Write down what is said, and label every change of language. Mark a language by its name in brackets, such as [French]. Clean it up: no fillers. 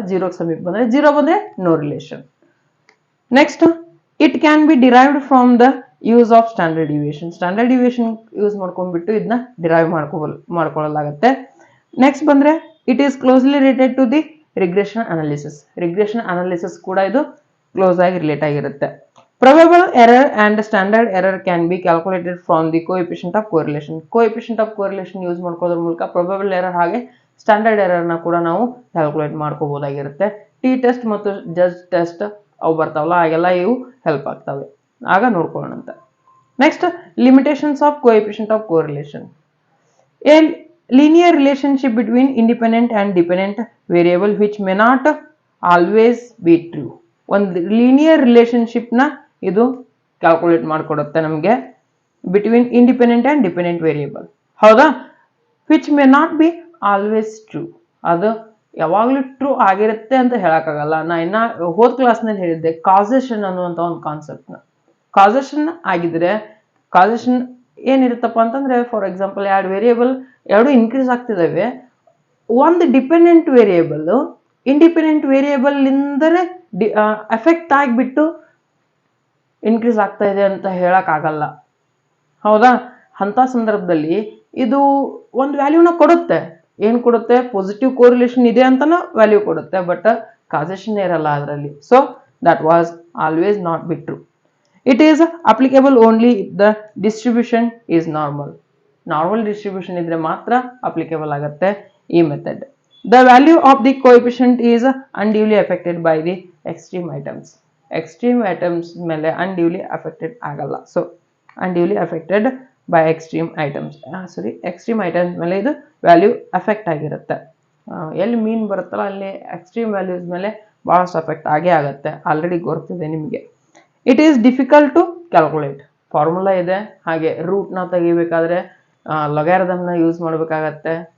[Kannada] 0ಕ್ಕೆ ಸಮೀಪ ಬಂದ್ರೆ 0 ಬಂದ್ರೆ no relation. [English] Next it can be derived from the use of standard deviation. [Kannada] Standard deviation use ಮಾಡ್ಕೊಂಡ್ಬಿಟ್ಟು ಇದನ್ನ derive ಮಾಡ್ಕೊಳ್ಳಲಾಗುತ್ತೆ. [English] Next ಬಂದ್ರೆ it is closely related to the regression analysis. [Kannada] Regression analysis ಕೂಡ ಇದು close ಆಗಿ relate ಆಗಿರುತ್ತೆ. [English] Probable error and standard error can be calculated from the coefficient of correlation. [Kannada] Coefficient of correlation use ಮಾಡ್ಕೋದ್ರ ಮೂಲಕ probable error ಹಾಗೆ standard error ನ ಕೂಡ ನಾವು calculate ಮಾಡ್ಕೋಬಹುದಾಗಿರುತ್ತೆ. T test ಮತ್ತು ಜಡ್ಜ್ ಟೆಸ್ಟ್ ಅವು ಬರ್ತಾವಲ್ಲ, ಹಾಗೆಲ್ಲ ಇವು ಹೆಲ್ಪ್ ಆಗ್ತವೆ. ಆಗ ನೋಡ್ಕೊಳ್ಳೋಣಂತ. [English] Next limitations of coefficient of correlation. A linear relationship between independent and dependent variable which may not always be true. [Kannada] ಒಂದು ಲೀನಿಯರ್ ರಿಲೇಶನ್ಶಿಪ್ ನ ಇದು ಕ್ಯಾಲ್ಕುಲೇಟ್ ಮಾಡಿಕೊಡುತ್ತೆ ನಮಗೆ [English] Between independent and dependent variable. [Kannada] ಹೌದಾ? [English] Which may not be always true. [Kannada] ಅದು ಯಾವಾಗ್ಲೂ true ಆಗಿರುತ್ತೆ ಅಂತ ಹೇಳಕ್ಕಾಗಲ್ಲ. ನಾ ಇನ್ನ ಹೋದ್ ಕ್ಲಾಸ್ ನಲ್ಲಿ ಹೇಳಿದ್ದೆ ಕಾಸೇಷನ್ ಅನ್ನುವಂತ ಒಂದು ಕಾನ್ಸೆಪ್ಟ್ ನ. ಕಾಸೇಷನ್ ಆಗಿದ್ರೆ ಕಾಸೇಷನ್ ಏನಿರುತ್ತಪ್ಪ ಅಂತಂದ್ರೆ, ಫಾರ್ ಎಕ್ಸಾಂಪಲ್ ಎರಡು ವೇರಿಯೇಬಲ್ ಎರಡು ಇನ್ಕ್ರೀಸ್ ಆಗ್ತಿದಾವೆ, ಒಂದು dependent variable independent variable ಇಂದನೇ effect ಆಗಿಬಿಟ್ಟು ಇನ್ಕ್ರೀಸ್ ಆಗ್ತಾ ಇದೆ ಅಂತ ಹೇಳಕ್ ಆಗಲ್ಲ. ಹೌದಾ? ಅಂತ ಸಂದರ್ಭದಲ್ಲಿ ಇದು ಒಂದು ವ್ಯಾಲ್ಯೂನ ಕೊಡುತ್ತೆ. ಏನ್ ಕೊಡುತ್ತೆ? ಪಾಸಿಟಿವ್ ಕೋರಿಲೇಷನ್ ಇದೆ ಅಂತನ ವ್ಯಾಲ್ಯೂ ಕೊಡುತ್ತೆ, ಬಟ್ ಕಾಸೇಷನ್ ಇರಲ್ಲ ಅದರಲ್ಲಿ. [English] So that was always not be true. It is applicable only if the distribution is normal. [Kannada] Normal distribution ಇದ್ರೆ ಮಾತ್ರ applicable ಆಗುತ್ತೆ ಈ method. [English] The value of the coefficient is unduly affected by the extreme items. [Kannada] Extreme items ಮೇಲೆ unduly affected ಆಗಲ್ಲ. [English] So unduly affected by extreme items. [Kannada] extreme items ಮೇಲೆ ಇದು value affect ಆಗಿರುತ್ತೆ. ಎಲ್ಲಿ ಮೀನ್ ಬರುತ್ತಲ್ಲ ಅಲ್ಲಿ ಎಕ್ಸ್ಟ್ರೀಮ್ ವ್ಯಾಲ್ಯೂಸ್ ಮೇಲೆ ಬಹಳಷ್ಟು ಅಫೆಕ್ಟ್ ಆಗೇ ಆಗುತ್ತೆ. ಆಲ್ರೆಡಿ ಗೊತ್ತಿದೆ ನಿಮಗೆ. [English] It is difficult to calculate. [Kannada] Formula ಇದೆ, ಹಾಗೆ ರೂಟ್ ನ ತೆಗಿಬೇಕಾದ್ರೆ ಲೊಗಾರಿಥಮ್ ನ ಯೂಸ್ ಮಾಡಬೇಕಾಗತ್ತೆ.